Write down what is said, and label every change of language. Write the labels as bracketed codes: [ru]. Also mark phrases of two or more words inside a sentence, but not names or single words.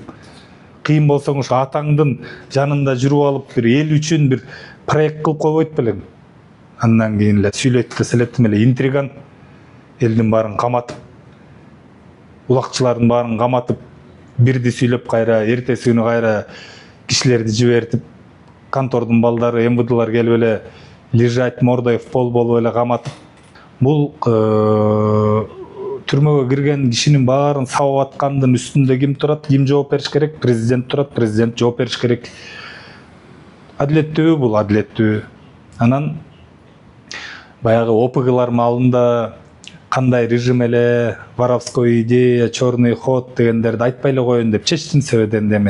[ky] Кыйын болсоң ушу атаңдын жанында жүрүп алып бир эл үчүн бир проект кылып койбойт белең? Андан кийин эле сүйлөйт десе тим эле интриган, элдин баарын каматып, улакчылардын баарын каматып, бирди сүйлөп кайра, эртеси күнү кайра кишилерди жибертип, контордун балдары, МВДлар келип эле [ru] лежать мордой в пол [ky] болуп эле каматып. Бул түрмөгө кирген кишинин баарын сабап аткандын үстүндө ким турат, ким жооп бериш керек? Президент турат, президент жооп бериш керек. Адилеттүү бул, адилеттүү. Анан баягы ОПГлар маалында кандай режим эле, [ru] воровской идея, черный ход [ky] дегендерди айтпай эле коеюн деп чечтим себебен эми.